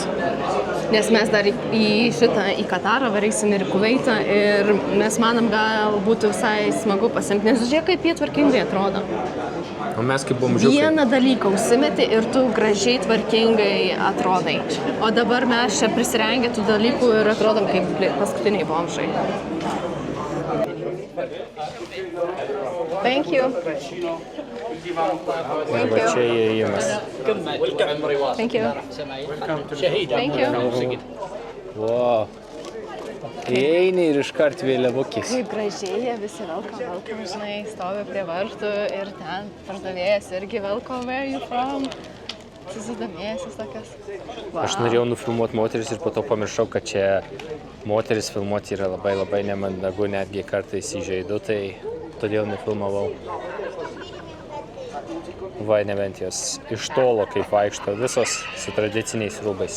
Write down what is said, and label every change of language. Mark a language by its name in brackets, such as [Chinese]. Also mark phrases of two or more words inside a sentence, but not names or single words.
[Lithuanian] Nes mes dar į Katarą varysim ir į Kuveitą ir mes manom, gal būtų visai smagu pasiimti. Nes žiūrėk, kaip jie tvarkingai atrodo. O mes kaip bomžiukai. Vieną dalyką užsimeti ir tu gražiai tvarkingai atrodai. O dabar mes čia prisirengę tų dalykų ir atrodom kaip paskutiniai bomžai. [English] Thank you. [Lithuanian] Ir va čia įėjimas. [English] Thank you. Thank you. Wow. [Lithuanian] Įeini ir iškart vėliavukis. Kaip gražiai jie visi velkam, žinai, stovi prie vartų ir ten pardavėjas irgi velkam, [English] where you from? [Lithuanian] Susidomėjęsis tokias. Wow. Aš norėjau nufilmuoti moteris ir po to pamiršau, kad čia moteris filmuoti yra labai nemandagu, netgi kartais įžeidu, tai todėl nefilmavau. Va, nebent jos iš tolo kaip vaikšto, visos su tradiciniais rūbais.